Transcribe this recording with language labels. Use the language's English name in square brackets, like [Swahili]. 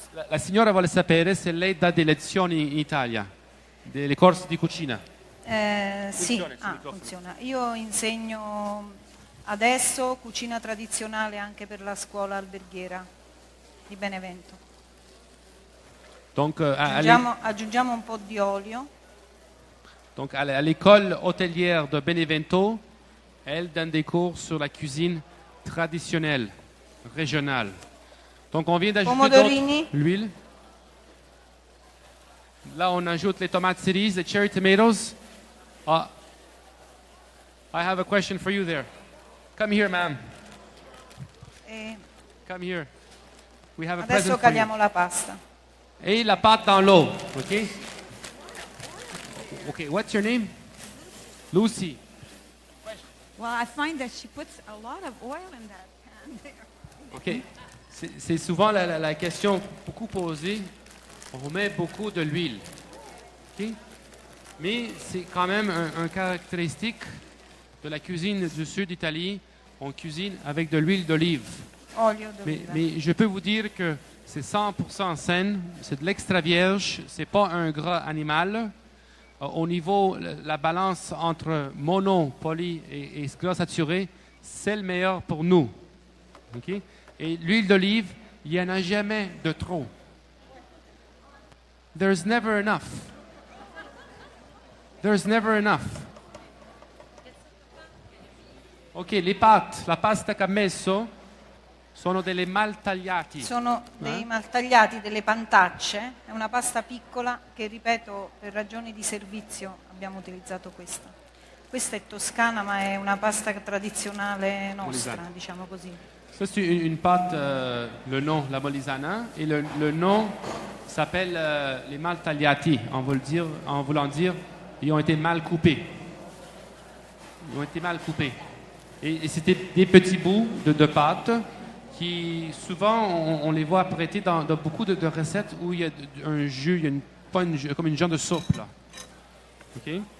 [Italian] La signora vuole sapere se lei dà delle lezioni in Italia, delle corsi di cucina. Sì, funziona. Io insegno adesso cucina tradizionale anche per la scuola alberghiera di Benevento. [French] Donc, [Italian] aggiungiamo un po' di olio. [French] Donc à l'école hôtelière de Benevento, elle donne des cours sur la cuisine traditionnelle, régionale. Donc on vient d'ajouter l'huile. Là on ajoute les tomates cerises, les [English] cherry tomatoes. I have a question for you there. Come here, ma'am. Come here. We have a [Italian] Adesso [English] present for you. [Italian] caliamo la pasta. [French] Et la pâte dans l'eau, ok? [English] Okay, what's your name? Lucy. Well, I find that she puts a lot of oil in that pan there. Ok. [French] C'est souvent la question beaucoup posée. On met beaucoup de l'huile. Ok? Mais c'est quand même un caractéristique de la cuisine du sud d'Italie. On cuisine avec de l'huile d'olive. Mais je peux vous dire que c'est 100% saine, c'est de l'extra vierge, c'est pas un gras animal. Au niveau, la balance entre mono, poly et gras saturé, c'est le meilleur pour nous. Okay? Et l'huile d'olive, il n'y en a jamais de trop. [English] There's never enough. There's never enough. [Italian] Ok, [French] le pâtes, [Italian] la pasta che ha messo sono delle maltagliati. Sono dei maltagliati, delle pantacce, è una pasta piccola che, ripeto, per ragioni di servizio abbiamo utilizzato questa. Questa è toscana, ma è una pasta tradizionale nostra, Molisana. Diciamo così. [French] Ça, c'est une pâte, le nom, la molisana, et le nom s'appelle les maltagliati, en voulant dire, ils ont été mal coupés. Ils ont été mal coupés. Et c'était des petits bouts de pâte qui, souvent, on les voit prêter dans beaucoup de recettes où il y a un jus, il y a comme une genre de soupe, là. OK?